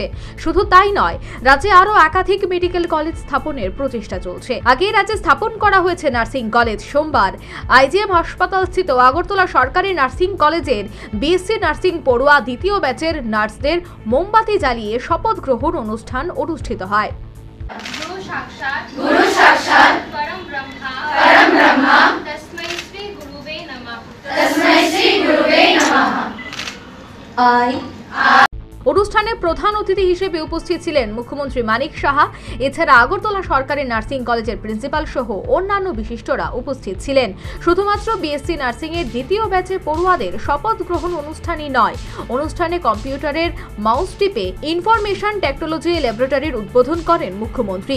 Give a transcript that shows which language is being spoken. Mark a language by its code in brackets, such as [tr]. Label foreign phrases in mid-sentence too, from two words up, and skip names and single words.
[bn] শুধু তাই নয়, রাজ্যে আরও একাধিক [en] medical college [bn] স্থাপনের প্রচেষ্টা চলছে। আগে রাজ্যে স্থাপন করা হয়েছে [en] nursing college. [bn] সোমবার আইজিএম হাসপাতাল স্থিত আগরতলা সরকারি নার্সিং কলেজের [en] BSc nursing [bn] পড়ুয়া দ্বিতীয় ব্যাচের নার্সদের মোমবাতি জ্বালিয়ে শপথ গ্রহণ অনুষ্ঠান অনুষ্ঠিত হয়। [sa] गुरु साक्षात् परम ब्रह्मा तस्मै श्री गुरुवे नमः। [bn] অনুষ্ঠানে প্রধান অতিথি হিসেবে উপস্থিত ছিলেন মুখ্যমন্ত্রী মানিক সাহা। এছাড়া আগরতলা সরকারি নার্সিং কলেজের প্রিন্সিপাল সহ অন্যান্য বিশিষ্টরা উপস্থিত ছিলেন। শুধুমাত্র [en] BSc nursing [bn] এর দ্বিতীয় ব্যাচে পড়ুয়াদের শপথ গ্রহণ অনুষ্ঠানই নয়, অনুষ্ঠানে [en] computer mouse [bn] টিপে [en] information technology laboratory [bn] উদ্বোধন করেন মুখ্যমন্ত্রী।